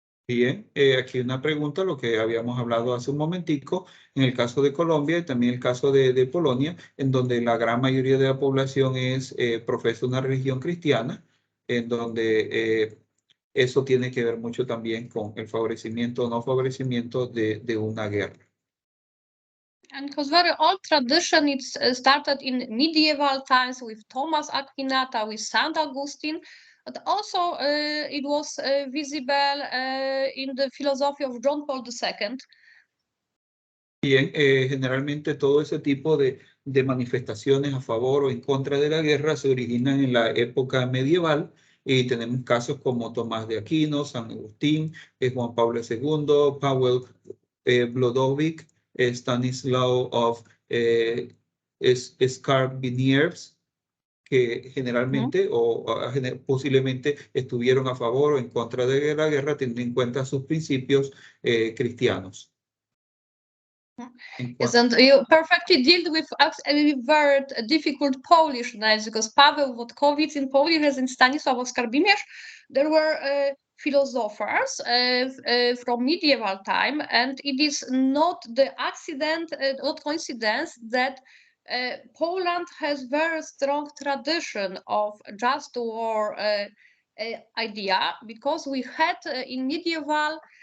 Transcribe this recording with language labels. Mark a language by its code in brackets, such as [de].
[es] Bien, aquí una pregunta, lo que habíamos hablado hace un momentico, en el caso de Colombia y también el caso de Polonia, en donde la gran mayoría de la población profesa una religión cristiana, en donde eso tiene que ver mucho también con el favorecimiento o no favorecimiento de una guerra. [en] And because very old tradition, it started in medieval times with Thomas Aquinata, with St. Augustine, but also it was visible in the philosophy of John Paul II. [es] Bien, generalmente todo ese tipo de manifestaciones a favor o en contra de la guerra se originan en la época medieval y tenemos casos como Tomás de Aquino, San Agustín, Juan Pablo II, Paweł Wlodowicz, Stanislaw of Skarbimierz, que generalmente o posiblemente estuvieron a favor o en contra de la guerra teniendo en cuenta sus principios cristianos. [en] Yes, and you perfectly deal with a very difficult Polish names because Paweł Wojtkiewicz in Polish as in Stanisław Skarbimierz, there were philosophers from medieval time, and it is not the accident, not coincidence that Poland has very strong tradition of just war idea, because we had in medieval